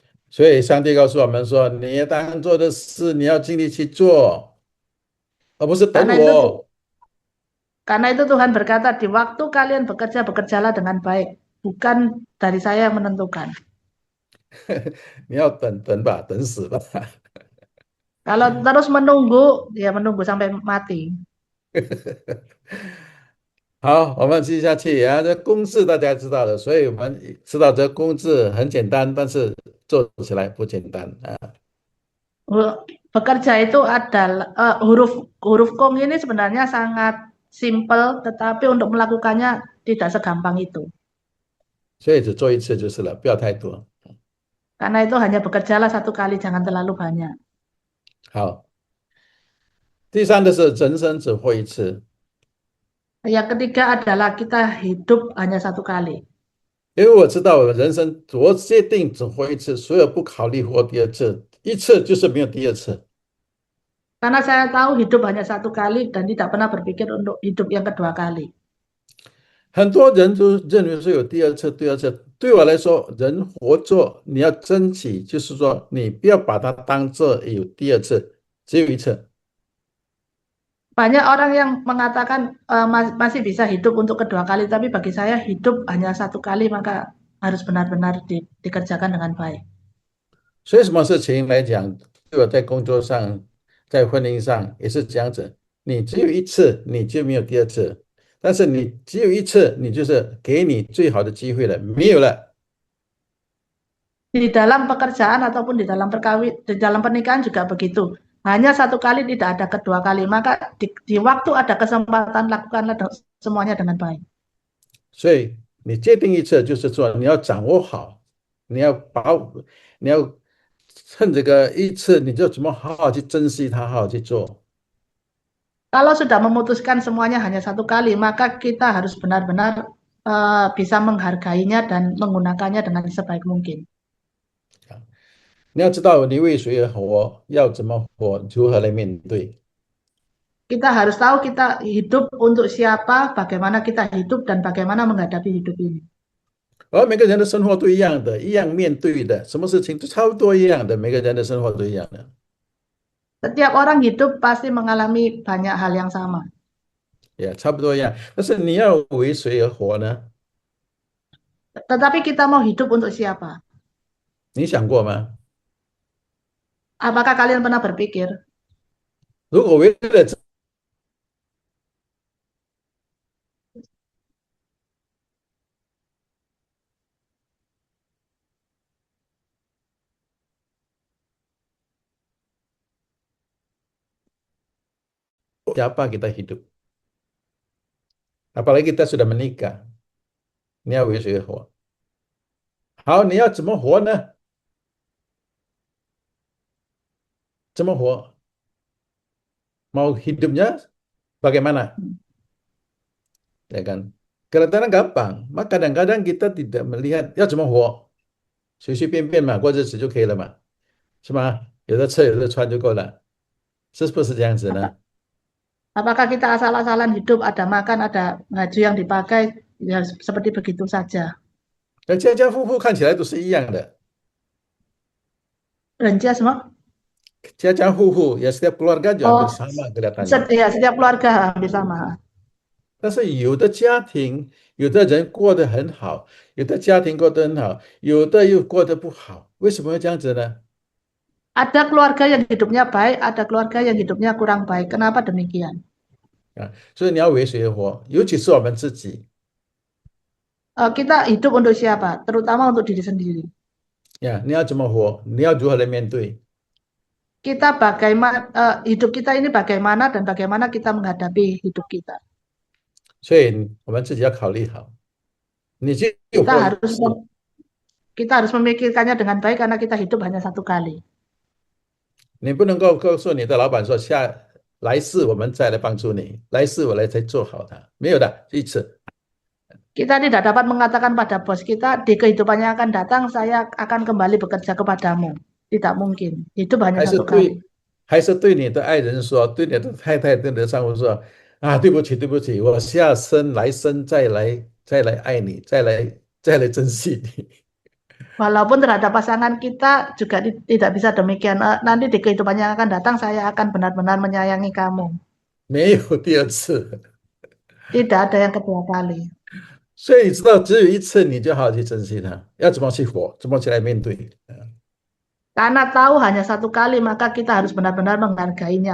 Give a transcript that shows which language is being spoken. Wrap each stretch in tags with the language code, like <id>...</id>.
<zh>所以上帝告诉我们说，你要当做的事，你要尽力去做。而不是等</zh> <id>Karena itu</id> <zh>我。</zh> <id>karena itu Tuhan berkata, di waktu kalian bekerja, bekerjalah dengan baik, bukan dari saya yang menentukan.</id> <zh>你要等吧，等死吧。</zh> <id>Kalau terus menunggu, ya menunggu sampai mati.</id> <zh>好，我们继续下去啊。这公式大家知道的，所以我们知道这公式很简单，但是做起来不简单啊。</zh> <id>Bekerja itu adalah huruf huruf kong ini sebenarnya sangat simpel, tetapi untuk melakukannya tidak segampang itu.</id> <zh>所以只做一次就是了，不要太多。</zh> <id>Karena itu hanya bekerjalah satu kali, jangan terlalu banyak.</id> <zh>好，第三的是人生只活一次，</zh> <id>Yang ketiga adalah kita hidup hanya satu kali.</id> <zh>因为我知道我人生我界定只活一次，所以不考虑活第二次，一次就是没有第二次。</zh> <id>Karena saya tahu hidup hanya satu kali dan tidak pernah berpikir untuk hidup yang kedua kali.</id> <zh>很多人都认为说有第二次，第二次。对我来说，人活着你要珍惜，就是说你不要把它当做有第二次，只有一次。</zh> <id>Banyak orang yang mengatakan masih bisa hidup untuk kedua kali, tapi bagi saya hidup hanya satu kali, maka harus benar-benar dikerjakan dengan baik.</id> <zh>所以什么事情来讲，对我在工作上，在婚姻上也是这样子。你只有一次，你就没有第二次。但是你只有一次，你就是给你最好的机会了，没有了。</zh> <id>Di dalam pekerjaan ataupun di dalam pernikahan juga begitu. Hanya satu kali, tidak ada kedua kali. Maka di waktu ada kesempatan, lakukanlah semuanya dengan baik.</id> <zh>所以你界定一次，就是说你要掌握好，你要把握，你要趁这个一次，你就怎么好好去珍惜它，好好去做。</zh> <id>Kalau sudah memutuskan semuanya hanya satu kali, maka kita harus benar-benar bisa menghargainya dan menggunakannya dengan sebaik mungkin.</id> <zh>你要知道你为谁而活，要怎么活，如何来面对。</zh> <id>Kita harus tahu kita hidup untuk siapa, bagaimana kita hidup, dan bagaimana menghadapi hidup ini.</id> <zh>而每个人的生活都一样的，一样面对的，什么事情都差不多一样的，每个人的生活都一样的。</zh> <id>Setiap orang hidup pasti mengalami banyak hal yang sama.</id> <zh>也差不多一样。但是你要为谁而活呢？</zh> <id>Tetapi kita mau hidup untuk siapa?</id> <zh>你想过吗？</zh> <id>Apakah kalian pernah berpikir,</id> <zh>如果为了自</zh> <id>siapa kita hidup? Apalagi kita sudah menikah,</id> <zh>你要为谁而活？好，你要怎么活呢？怎么活？</zh> <id>mau hidupnya bagaimana? Ya kan? Kadang-kadang gampang, maka kadang-kadang kita tidak melihat</id> <zh>要怎么活，随随便便嘛，过日子就可以了嘛，是吗？有的吃有的穿就够了，是不是这样子呢？</zh> <id>apakah kita asal-asalan hidup, ada makan, ada baju yang dipakai, ya seperti begitu saja.</id> <zh>那家家户户看起来都是一样的，</zh> <id>Rencia semua?</id> <zh>家家户户</zh> <id>ya setiap keluarga juga hampir Oh, sama kelihatannya。 ya, setiap keluarga hampir sama.</id> <zh>但是有的家庭，有的人过得很好，有的家庭过得很好，有的又过得不好，为什么会这样子呢？</zh> <id>Ada keluarga yang hidupnya baik, ada keluarga yang hidupnya kurang baik. Kenapa demikian?</id> <zh>啊，所以你要为谁而活，尤其是我们自己</zh> <id>Kita hidup untuk siapa? Terutama untuk diri sendiri.</id> <zh>呀，你要怎么活，你要如何来面对？</zh> <id>Kita bagaimana hidup kita ini bagaimana dan bagaimana kita menghadapi hidup kita.</id> <zh>所以我们自己要考虑好，你就</zh> <id>Kita</id> <zh>活一</zh> <id>harus</id> <zh>次，</zh> <id>kita harus memikirkannya dengan baik karena kita hidup hanya satu kali.</id> <zh>你不能够告诉你的老板说来世我们再来帮助你，来世我来才做好它，没有的，一次。</zh> <id>Kita tidak dapat mengatakan pada bos kita di kehidupan yang akan datang saya akan kembali bekerja kepadamu. Tidak mungkin. Hidup hanya</id> <zh>还是</zh> <id>satu kali.</id> <zh>还是对你的爱人说，对你的太太、对你的丈夫说啊，对不起，对不起，我下生来生再来爱你，再来珍惜你。</zh> <id>Walaupun terhadap pasangan kita juga tidak bisa demikian. Nanti di kehidupan yang akan datang saya akan benar-benar menyayangi kamu.</id> <zh>没有第二次。</zh> <id>Tidak ada yang kedua kali.</id> <zh>所以你知道，只有一次，你就好好去珍惜它，要怎么去活，怎么去来面对。</zh> <id>Karena tahu hanya satu kali, maka kita harus benar-benar menghargainya.</id>